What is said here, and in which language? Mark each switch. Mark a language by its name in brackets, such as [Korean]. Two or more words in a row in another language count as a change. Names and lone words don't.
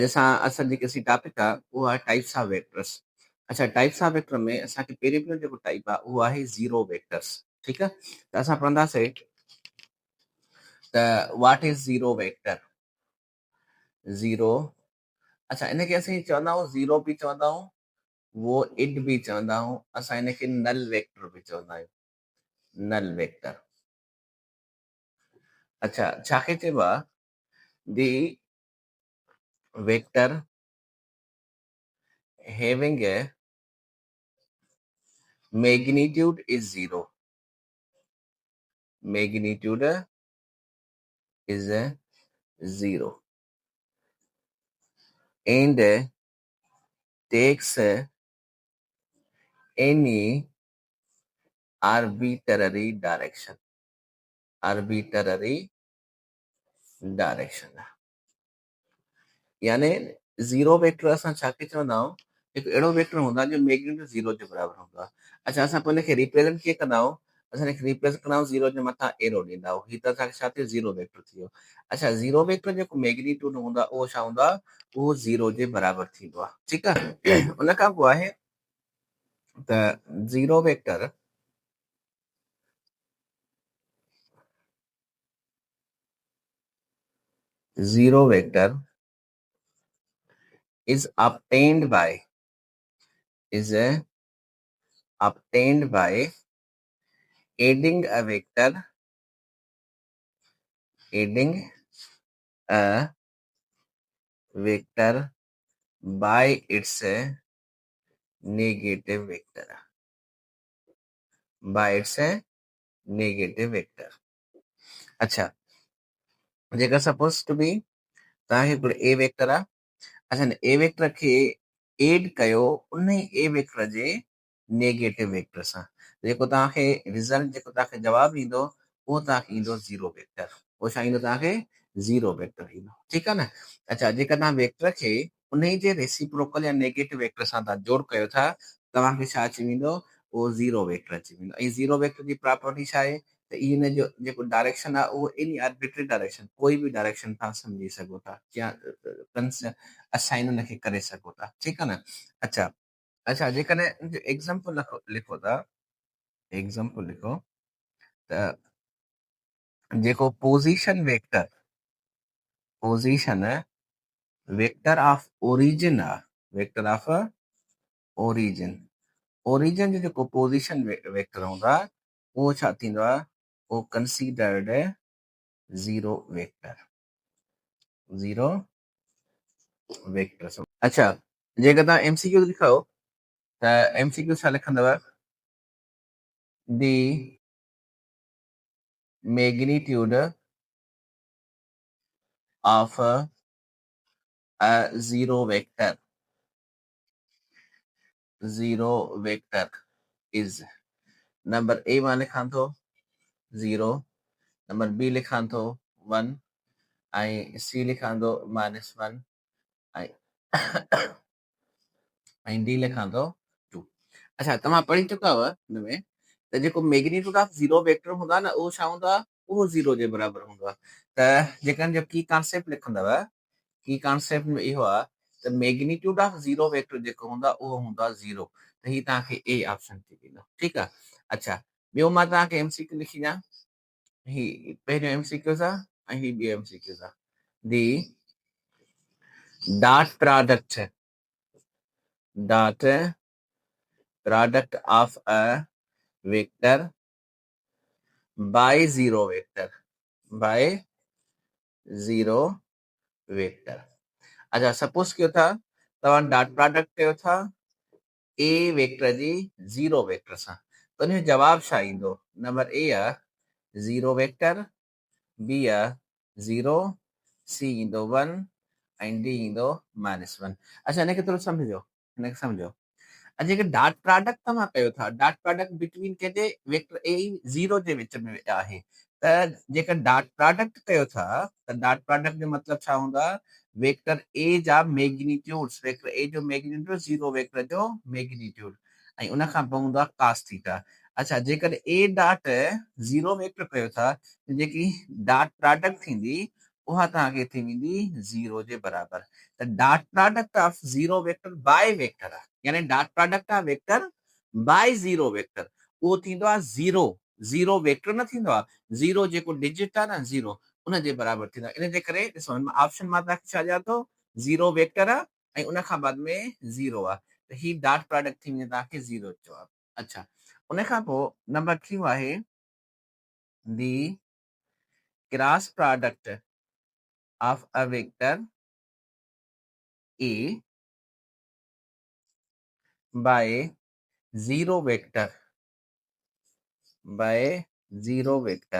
[Sindhi] जैसा असां जेके सी टॉपिक आहे उहो आहे [English] types of vectors. [Sindhi] अच्छा, [English] types of vector [Sindhi] में असांखे पहिरियों जेको टाइप आहे उहो आहे [English] zero vectors. [Sindhi] ठीकु आहे, त असां पढ़ंदासीं त [English] what is zero vector. [Sindhi] ज़ीरो, अच्छा इनखे असीं चवंदा आहियूं ज़ीरो बि चवंदा आहियूं, वो इट बि चवंदा आहियूं, असां इनखे [English] null vector [Sindhi] बि चवंदा आहियूं, [English] null vector. [Sindhi] अच्छा, छाखे चइबो आहे? [English] the vector having a magnitude is zero. Magnitude is a zero and takes any arbitrary direction. Arbitrary direction. [Sindhi] यानी [English] zero vector [Sindhi] असां छाखे चवंदा आहियूं? हिकु अहिड़ो वेक्टर हूंदो आहे जो [English] magnitude zero [Sindhi] जे बराबरि हूंदो आहे। अच्छा, असां पोइ हिनखे रिप्रेज़ेंट कीअं कंदा आहियूं? असां हिनखे रिप्रेज़ेंट कंदा आहियूं ज़ीरो जे मथां एरो ॾींदा आहियूं। हीअ त असांखे छा थियो? [English] zero vector [Sindhi] थी वियो। अच्छा, [English] zero vector [Sindhi] जेको मैग्नीट्यूड हूंदो आहे उहो छा हूंदो आहे? उहो ज़ीरो जे बराबरि थींदो आहे। ठीकु आहे, उन खां पोइ आहे त [English] zero vector is obtained by adding a vector by its negative vector. [Sindhi] अच्छा, जेका [English] suppose to be [Sindhi] तव्हांखे हिकिड़ो [English] A vector [Sindhi] आहे। अच्छा, [English] A vector [Sindhi] खे एड कयो उन [English] A vector [Sindhi] जे [English] negative vector [Sindhi] सां, जेको तव्हांखे रिज़ल्ट जेको तव्हांखे जवाबु ईंदो उहो तव्हांखे ईंदो [English] zero vector. [Sindhi] उहो छा ईंदो? तव्हांखे [English] zero vector [Sindhi] ईंदो। ठीकु आहे न? अच्छा, जेका तव्हां वेक्टर खे उन जे रेसिप्रोकल या [English] negative vector [Sindhi] सां तव्हां जोड़ कयो था, तव्हांखे छा अची वेंदो? उहो [English] zero vector [Sindhi] अची वेंदो। ऐं [English] zero vector [Sindhi] जी प्रॉपर्टी छा आहे? त इन जो जेको डायरेक्शन आहे उहो [English] any arbitrary direction, [Sindhi] कोई बि डायरेक्शन तव्हां सम्झी सघो था या असाइन उनखे करे सघो था। ठीकु आहे न? अच्छा, अच्छा जेकॾहिं एग्ज़ाम्पल लिखो था, एग्ज़ाम्पल लिखो त जेको [English] position vector of origin [Sindhi] आहे, [English] vector of origin [Sindhi] जो जेको [English] position vector [Sindhi] हूंदो आहे उहो छा थींदो आहे? [English] उहो considered zero vector. [Sindhi] अच्छा, जेकर तव्हां MCQ लिखो त MCQ छा लिखंदव? [English] the magnitude of a zero vector is, [Sindhi] नंबर ए मां लिखां थो 0, नंबर बी लिखां थो 1 ऐं सी लिखां थो -1 ऐं डी लिखां थो 2। अच्छा, तव्हां पढ़ी चुका हुआ हिन में त जेको [English] magnitude of zero vector [Sindhi] हूंदो आहे न उहो छा हूंदो आहे? उहो ज़ीरो जे बराबरि हूंदो आहे। त जेकॾहिं जो [English] key concept [Sindhi] लिखंदव, [English] key concept [Sindhi] में इहो आहे त [English] magnitude of zero vector [Sindhi] जेको हूंदो आहे उहो हूंदो आहे ज़ीरो। त हीअ तव्हांखे [English] A option [Sindhi] थी वेंदो। ठीकु आहे। अच्छा, ॿियो मां तव्हांखे MCQ लिखी ॾियां। ही पहिरियों MCQs आहे ऐं ही ॿियो MCQs आहे। [English] the dot product of a vector by zero vector. [Sindhi] अच्छा, सपोज कयो था तव्हां [English] dot product [Sindhi] कयो था [English] A vector [Sindhi] जी [English] zero vector [Sindhi] सां, त उनजो जवाबु छा ईंदो? नंबर ए आहे [English] zero vector, [Sindhi] बी आहे 0, सी ईंदो 1 ऐं डी ईंदो -1। अच्छा, हिनखे थोरो सम्झो। जेके [English] dot product [Sindhi] तव्हां कयो था, [English] dot product between [Sindhi] कंहिंजे? [English] vector A zero [Sindhi] जे विच में आहे। त जेका [English] dot product [Sindhi] कयो था त [English] dot product [Sindhi] जो मतिलबु छा हूंदो आहे? [English] vector A [Sindhi] जा मैग्नीट्यूड्स, [English] vector A [Sindhi] जो [English] magnitude zero vector [Sindhi] जो मैग्नीट्यूड ऐं उन खां पोइ हूंदो आहे [English] cos theta. [Sindhi] अच्छा, जेकर [English] A dot zero vector [Sindhi] कयो था, जेकी [English] dot product [Sindhi] थींदी उहा तव्हांखे थी वेंदी 0 जे बराबर। [English] त dot product of 0 vector by vector [Sindhi] आहे, यानी [English] dot product of vector by 0 vector [Sindhi] उहो थींदो आहे [English] 0। 0 vector [Sindhi] न थींदो आहे, 0 जेको डिजिट आहे न 0 उन जे बराबर थींदो आहे। इन जे करे ॾिसो ऑप्शन मां तव्हांखे छा ॾियां थो, [English] 0 vector [Sindhi] आहे ऐं उन खां बाद में 0 आहे, त ही डॉट प्रोडक्ट थी वेंदी तव्हांखे 0 जवाब। अच्छा, उन खां पोइ नंबर 3 आहे [English] the cross product of a vector A by 0 vector by 0 vector।